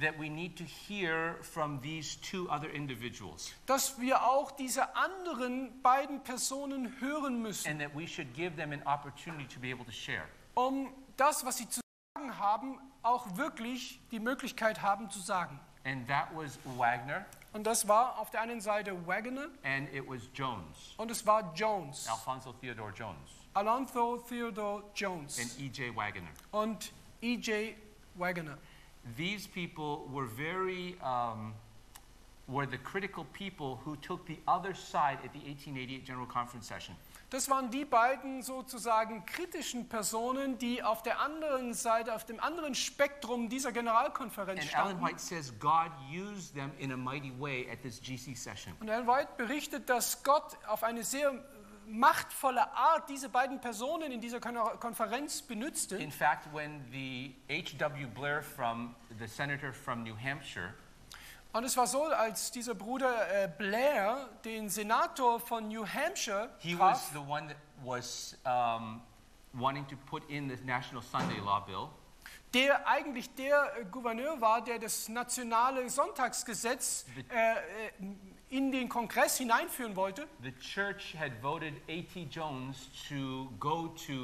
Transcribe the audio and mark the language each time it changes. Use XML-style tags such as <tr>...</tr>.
<en>that we need to hear from these two other individuals,</en> <de>dass wir auch diese anderen beiden Personen hören müssen,</de> <en>and that we should give them an opportunity to be able to share,</en> <de>um das, was sie zu sagen haben, auch wirklich die Möglichkeit haben zu sagen.</de> <en>And that was Wagner,</en> <de>und das war auf der einen Seite Wagner,</de> <en>and it was Jones,</en> <de>und es war Jones,</de> <en>Alfonso Theodore Jones,</en> <de>Alonzo Theodore Jones,</de> <en>and E.J. Wagner,</en> <de>und E.J. Wagner.</de> <en>These people were very were the critical people who took the other side at the 1888 General Conference session.</en> <de>Das waren die beiden sozusagen kritischen Personen, die auf der anderen Seite, auf dem anderen Spektrum dieser Generalkonferenz standen.</de> <en>And Ellen White says God used them in a mighty way at this GC session.</en> <de>Und Ellen White berichtet, dass Gott auf eine sehr machtvolle Art diese beiden Personen in dieser Konferenz benutzte.</de> <en>In fact, when the H.W. Blair from the senator from New Hampshire,</en> <de>und es war so, als dieser Bruder Blair den Senator von New Hampshire traf,</de> <en>he was the one that was wanting to put in the National Sunday Law Bill,</en> <de>der eigentlich der Gouverneur war, der das nationale Sonntagsgesetz in den Kongress hineinführen wollte.</de> <en>The church had voted A.T. Jones to go to</en>